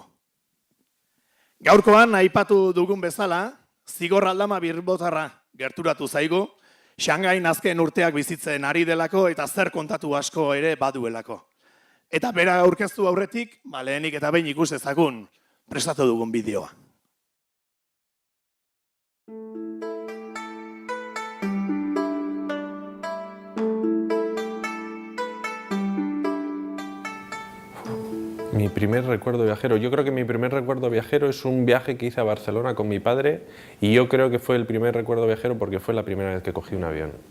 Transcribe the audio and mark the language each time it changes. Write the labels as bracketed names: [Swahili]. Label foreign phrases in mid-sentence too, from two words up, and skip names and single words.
[Basque] Gaurkoan aipatu dugun bezala, zigor aldama birbotarra gerturatu zaigu, Shanghaiin azken urteak bizitzen ari delako eta zer kontatu asko ere baduelako. Eta bera aurkeztu aurretik, lehenik eta behin ikus ezagun prestatu dugun bideoa. [Spanish] Mi primer recuerdo viajero. Yo creo que mi primer recuerdo viajero es un viaje que hice a Barcelona con mi padre y yo creo que fue el primer recuerdo viajero porque fue la primera vez que cogí un avión.